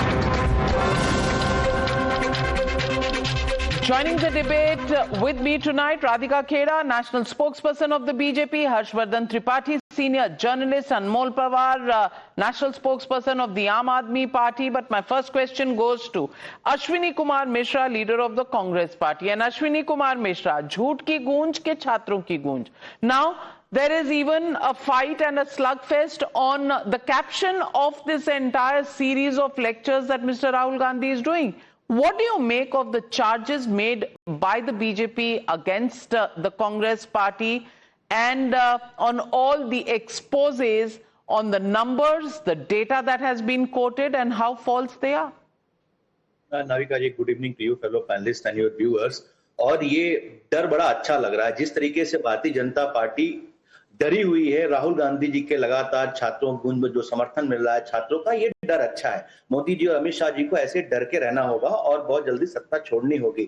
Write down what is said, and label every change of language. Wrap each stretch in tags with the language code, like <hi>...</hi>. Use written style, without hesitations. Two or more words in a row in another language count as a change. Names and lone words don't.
<en>Joining the debate with me tonight, Radhika Khera, national spokesperson of the BJP, Harshvardhan Tripathi, senior journalist, Anmol Pawar, national spokesperson of the Aam Aadmi Party. But my first question goes to Ashwini Kumar Mishra, leader of the Congress Party. And Ashwini Kumar Mishra, Jhoot Ki Goonj ke Chhatron Ki Goonj. Now, there is even a fight and a slugfest on the caption of this entire series of lectures that Mr. Rahul Gandhi is doing. What do you make of the charges made by the BJP against the Congress Party and on all the exposés on the numbers, the data that has been quoted and how false they are?</en> <hi>नाविका जी,</hi> <en>good evening to you fellow panelist and your viewers.</en> <hi>और ये डर बड़ा अच्छा लग रहा है, जिस तरीके से भारतीय जनता पार्टी डरी हुई है राहुल गांधी जी के लगातार छात्रों को जो समर्थन मिल रहा है छात्रों का, ये डर अच्छा है। मोदी जी और अमित शाह जी को ऐसे डर के रहना होगा और बहुत जल्दी सत्ता छोड़नी होगी।</hi>